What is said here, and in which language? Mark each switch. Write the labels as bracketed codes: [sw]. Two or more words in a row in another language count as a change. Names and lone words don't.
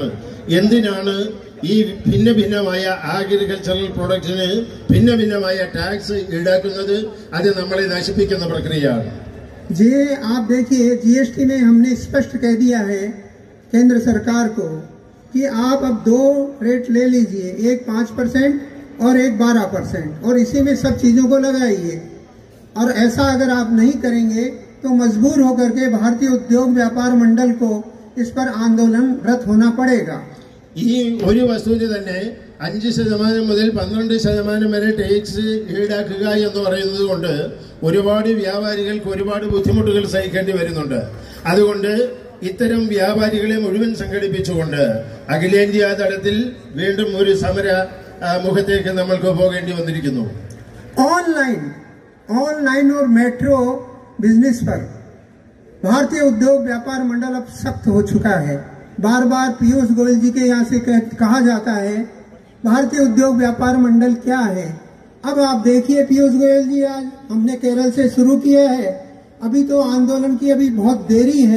[ml] എന്തിനാണ് ഈ ഭിന്നമായ [en] agricultural products [ml] ഭിന്നമായ ടാക്സ് ഈടാക്കുന്നത്? അത് നമ്മളെ നശിപ്പിക്കുന്ന പ്രക്രിയയാണ്. [hi] जी आप देखिए, जीएसटी में हमने स्पष्ट कह दिया है केंद्र सरकार को कि आप अब 2 रेट ले लीजिए, एक 5% और एक 12%, और इसी में सब चीजों को लगाइए. और ऐसा अगर आप नहीं करेंगे तो मजबूर होकर के भारतीय उद्योग व्यापार मंडल को इस पर आंदोलनरत होना पड़ेगा. [ml] ഈ ഒരു വസ്തുവിന് തന്നെ 5% മുതൽ 12% വരെ ടാക്സ് ഈടാക്കുക എന്ന് പറയുന്നത് കൊണ്ട് ഒരുപാട് വ്യാപാരികൾക്ക് ഒരുപാട് ബുദ്ധിമുട്ടുകൾ സഹിക്കേണ്ടി വരുന്നുണ്ട്. അതുകൊണ്ട് ഇത്തരം വ്യാപാരികളെ മുഴുവൻ സംഘടിപ്പിച്ചുകൊണ്ട് അഖിലേന്ത്യാ തലത്തിൽ വീണ്ടും ഒരു സമര മുഖത്തേക്ക് നമ്മൾക്ക് പോകേണ്ടി വന്നിരിക്കുന്നു. [hi] ऑनलाइन और [en] metro business [hi] पर भारतीय उद्योग व्यापार मंडल अब सख्त हो चुका है. बार बार पीयूष गोयल जी के यहाँ से कहा जाता है भारतीय उद्योग व्यापार मंडल क्या है. अब आप देखिए पीयूष गोयल जी, आज हमने केरल से शुरू किया है, अभी तो आंदोलन की अभी बहुत देरी है.